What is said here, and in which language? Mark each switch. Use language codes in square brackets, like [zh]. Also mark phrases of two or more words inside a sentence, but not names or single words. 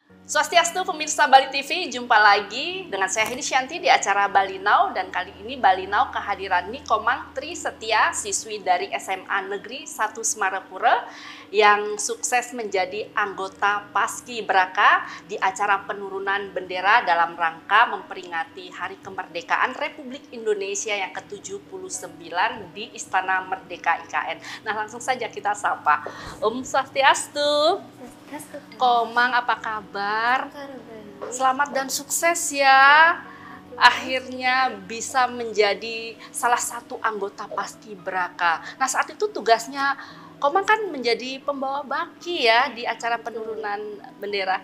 [id] Swastiastu pemirsa Bali TV, jumpa lagi dengan saya Hedi Shanti di acara Bali Now, dan kali ini Bali Now kehadiran Nikomang Tri Setia, siswi dari SMA Negeri 1 Semarapura yang sukses menjadi anggota Paskibraka di acara penurunan bendera dalam rangka memperingati Hari Kemerdekaan Republik Indonesia yang ke-79 di Istana Merdeka IKN. Nah, langsung saja kita sapa. Swastiastu. Komang, apa kabar? Selamat dan sukses ya. Akhirnya bisa menjadi salah satu anggota Paskibraka. Nah, saat itu tugasnya Komang kan menjadi pembawa baki ya di acara penurunan bendera.